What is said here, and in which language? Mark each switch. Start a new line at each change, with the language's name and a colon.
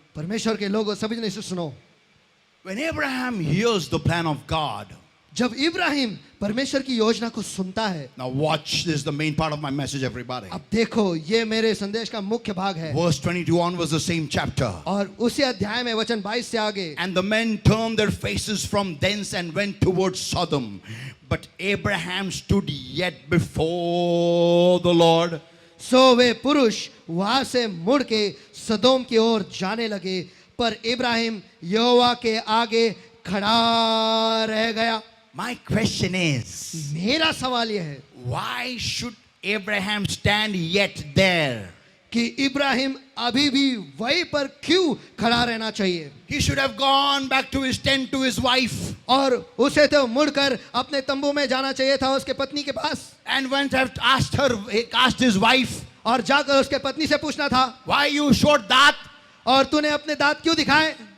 Hindi: परमेश्वर के लोगों सभी ने इसे सुनो।
English: When Abraham hears the plan of God,
Hindi: जब इब्राहिम परमेश्वर की योजना को सुनता है,
English: now watch, this is the main part of my message, everybody.
Hindi: अब देखो ये मेरे संदेश का मुख्य भाग है।
English: Verse 22 on was the same chapter.
Hindi: और उसी अध्याय में वचन 22 से आगे,
English: And the men turned their faces from thence and went towards Sodom. But Abraham stood yet before the Lord.
Hindi: सो वे पुरुष वहां से मुड़ के सदोम की ओर जाने लगे, पर इब्राहिम यहोवा के आगे खड़ा रह गया।
English: My question is,
Hindi: मेरा सवाल यह है
English: why should Abraham stand yet there?
Hindi: कि इब्राहिम अभी भी वहीं पर क्यों खड़ा रहना चाहिए?
English: He should have gone back to his tent to his wife
Hindi: और उसे तो मुड़कर अपने तंबू में जाना चाहिए था, उसके पत्नी के पास,
English: and went have asked his wife,
Hindi: और जाकर उसके पत्नी से पूछना था,
English: why you showed that?
Hindi: और तूने अपने दांत क्यों दिखाए?